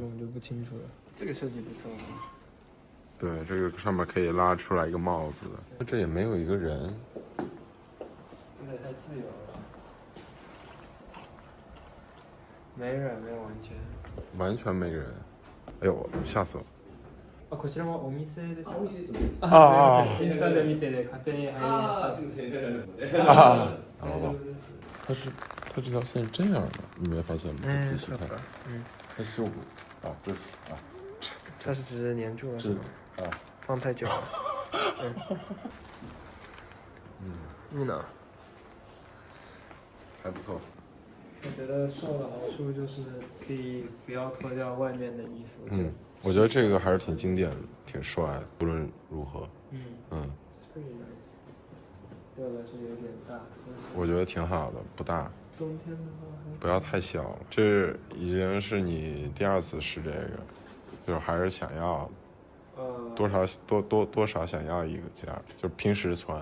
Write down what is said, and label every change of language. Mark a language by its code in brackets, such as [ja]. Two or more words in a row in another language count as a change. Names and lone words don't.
[zh] 这个我们就不清楚了。这个设计不错。对，这个上面可以拉出来一个帽子的，这也没有一个人。有点太自由了。没人，没有完全。完全没人。哎呦，吓死我！ [ja] あ、こちらもお店です。お店です。あインスタで見て勝手に入りました。すみません。啊，大丈夫です。 [zh] 它这条线是这样的，你没发现吗？仔细看，它绣过啊，这是啊，它是直接粘住了，这是吗？啊，放太久了。你呢？还不错。我觉得瘦的好处就是可以不要脱掉外面的衣服。嗯，我觉得这个还是挺经典的，挺帅的，无论如何。嗯。嗯， [en] It's pretty nice。 [zh] 对我来说有点大，但是我觉得挺好的，不大，冬天的话还不要太小了。这已经是你第2次试这个，就是还是想要的。多少想要一个件儿，就平时穿。